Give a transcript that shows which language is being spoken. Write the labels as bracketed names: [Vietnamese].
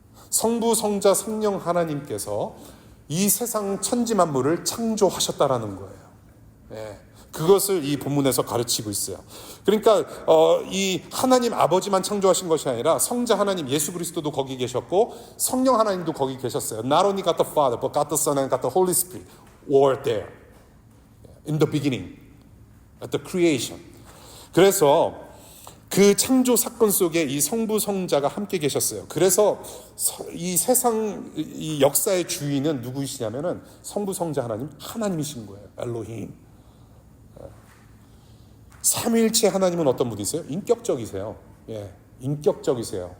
[Korean] 성부, 성자, 성령 하나님께서 이 세상 천지 만물을 창조하셨다라는 거예요. 예, 그것을 이 본문에서 가르치고 있어요. 그러니까 이 하나님 아버지만 창조하신 것이 아니라 성자 하나님 예수 그리스도도 거기 계셨고 성령 하나님도 거기 계셨어요. [English] Not only God the Father, but God the Son and God the Holy Spirit were there in the beginning, at the creation. [Korean] 그래서 그 창조 사건 속에 이 성부 성자가 함께 계셨어요. 그래서 이 세상 이 역사의 주인은 누구이시냐면은 성부 성자 하나님이신 거예요. 엘로힘. 삼위일체 하나님은 어떤 분이세요? 인격적이세요. 예, 인격적이세요.